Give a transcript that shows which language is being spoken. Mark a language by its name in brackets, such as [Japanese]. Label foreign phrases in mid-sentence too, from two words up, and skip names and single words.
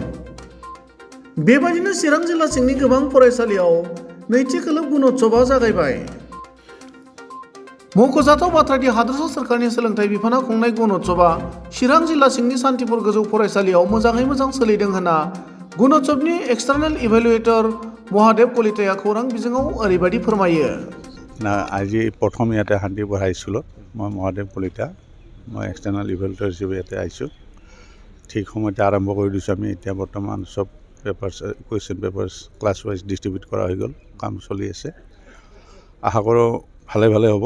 [Bodo] बेबायदिनो चिरां जिल्ला सिंनि गोबां फरायसालियाव नैथि खोलोब गुणोत्सवआ जागायबाय। मख'जाथाव बाथ्रादि हादोरसा सोरखारनि सोलोंथाइ बिफाना खुंनाय गुणोत्सवआ चिरां जिल्ला सिंनि सान्तिपुर गोजौ फरायसालियाव मोजाङै मोजां सोलिदों होनना गुणोत्सवनि [English] external evaluator [Bodo] महादेव कलिताया खौरां बिजोङाव ओरैबायदि फोरमायो। [Assamese] আজি প্ৰথম ইয়াতে শান্তিপুৰ হাইস্কুলত মই মহাদেৱ কলিতা মই [English] external evaluator [Assamese] হিচাপে ইয়াতে আহিছোঁ। ঠিক সময়তে আৰম্ভ কৰি দিছোঁ আমি। এতিয়া বৰ্তমান চব [English] papers question papers class wise distribute [Assamese] কৰা হৈ গ'ল, কাম চলি আছে। আশা কৰোঁ ভালে ভালে হ'ব।